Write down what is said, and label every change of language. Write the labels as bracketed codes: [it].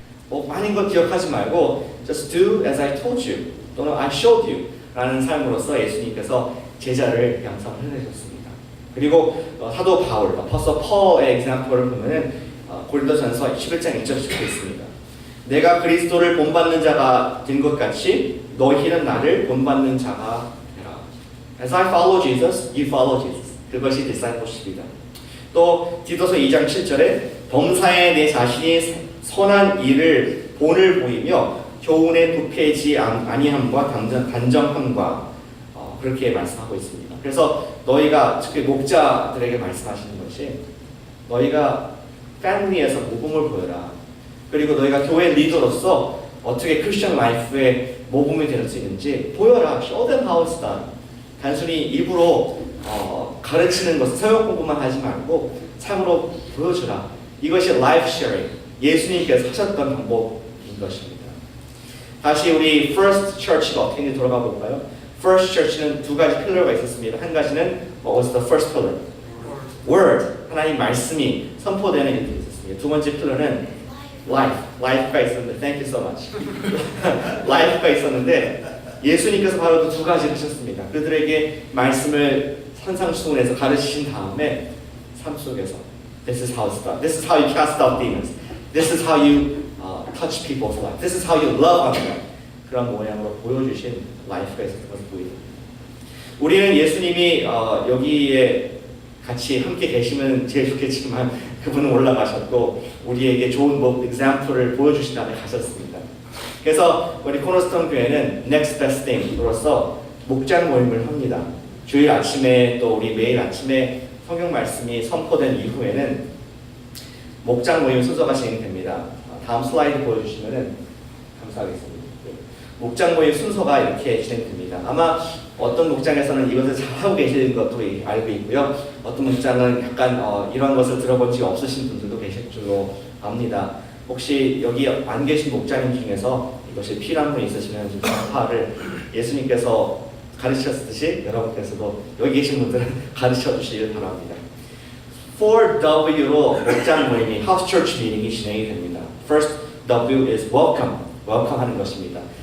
[ko] 뭐 많은 것 기억하지 말고 [en] just do as I told you [ko] 또는 [en] I showed you [ko] 라는 삶으로서 예수님께서 제자를 양성을 해내셨습니다. 그리고 사도 바울, 아포스톨 폴의 example을 보면은 고린도전서 11장 1절에 적혀 있습니다. 내가 그리스도를 본받는 자가 된 것 같이 너희는 나를 본받는 자가 되라. [en] As I follow Jesus, you follow Jesus. [ko] 그것이 discipleship이다. 또 디도서 2장 7절에 범사에 내 자신이 선한 일을 본을 보이며 교훈에 부패하지 아니함과 단정함과 그렇게 말씀하고 있습니다. 그래서 너희가 특히 목자들에게 말씀하시는 것이 너희가 패밀리에서 모범을 보여라. 그리고 너희가 교회 리더로서 어떻게 크리스천 라이프에 모범이 될 수 있는지 보여라. [en] Show them how it's done. [ko] 단순히 입으로 가르치는 것은 서역 공부만 하지 말고 삶으로 보여주라. 이것이 [en] life sharing. [ko] 예수님께서 하셨던 방법인 것입니다. 다시 우리 First Church가 어떻게 있는지 돌아가 볼까요? First Church는 두 가지 필러가 있었습니다. 한 가지는 [en] what was the first pillar? Word. [ko] 하나님 말씀이 선포되는 일들이 있었습니다. 두 번째 필러는 life가 있었는데, [en] thank you so much. [ko] life가 있었는데 예수님께서 바로 그 두 가지를 하셨습니다. 그들에게 말씀을 산상수훈에서 가르치신 다음에 삶 속에서 [en] this is how it's done. This is how you cast out demons. This is how you touch people's life. This is how you love on them. [ko] 그런 모양으로 보여주신 life가 있었던 것을 보입니다. 우리는 예수님이 여기에 같이 함께 계시면 제일 좋겠지만 그분은 올라가셨고 우리에게 좋은 example을 보여주신 다음에 가셨습니다. 그래서 우리 코너스톤 교회는 Next Best Thing으로서 목장 모임을 합니다. 주일 아침에 또 우리 매일 아침에 성경 말씀이 선포된 이후에는 목장 모임 순서가 진행됩니다. 다음 슬라이드 보여주시면 감사하겠습니다. 목장 모임 순서가 이렇게 진행됩니다. 아마 어떤 목장에서는 이것을 잘하고 계시는 것도 알고 있고요. 어떤 목장은 약간 이런 것을 들어본 적이 없으신 분들도 계실 줄로 압니다. 혹시 여기 안 계신 목장님 중에서 이것이 필요한 분 있으시면 좀 전파를 예수님께서 가르치셨듯이 여러분께서도 여기 계신 분들은 가르쳐 주시길 바랍니다. 4W로 목장 모임이 House Church Meeting이 진행이 됩니다. [en] First W is welcome, welcome [ko] 하는 것입니다.